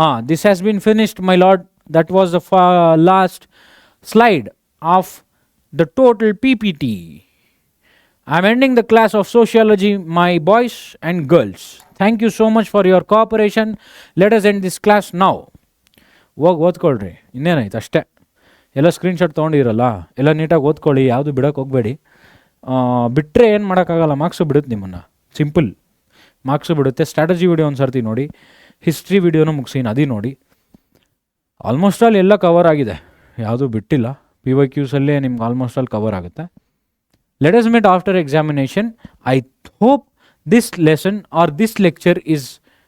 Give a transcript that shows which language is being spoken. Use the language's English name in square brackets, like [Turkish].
[English] This has been finished, my lord. That was the last slide of the total PPT. I am ending the class of sociology, my boys and girls. Thank you so much for your cooperation. Let us end this class now. [Kannada] ಓದ್ಕೊಳ್ರಿ, ಇನ್ನೇನಾಯ್ತು ಅಷ್ಟೇ. ಎಲ್ಲ screenshot ತೊಗೊಂಡಿರಲ್ಲ, ಎಲ್ಲ ನೀಟಾಗಿ ಓದ್ಕೊಳ್ಳಿ, ಯಾವುದು ಬಿಡೋಕೆ ಹೋಗಬೇಡಿ. ಬಿಟ್ಟರೆ ಏನು ಮಾಡೋಕ್ಕಾಗಲ್ಲ, ಮಾರ್ಕ್ಸು ಬಿಡುತ್ತೆ ನಿಮ್ಮನ್ನು. ಸಿಂಪಲ್ ಮಾರ್ಕ್ಸು ಬಿಡುತ್ತೆ. ಸ್ಟ್ರಾಟಜಿ ವಿಡಿಯೋ ಒಂದು ಸರ್ತಿ ನೋಡಿ, ಹಿಸ್ಟ್ರಿ ವಿಡಿಯೋನೂ ಮುಗಿಸಿ ಅದೇ ನೋಡಿ. [English] almost all [Kannada] ಎಲ್ಲ ಕವರ್ ಆಗಿದೆ, ಯಾವುದೂ ಬಿಟ್ಟಿಲ್ಲ. PYQs ಅಲ್ಲೇ ನಿಮ್ಗೆ ಆಲ್ಮೋಸ್ಟ್ ಆಲ್ ಕವರ್ ಆಗುತ್ತೆ. [English] Let us meet after examination. I hope this lesson or this lecture is very much useful for you guys. Okay,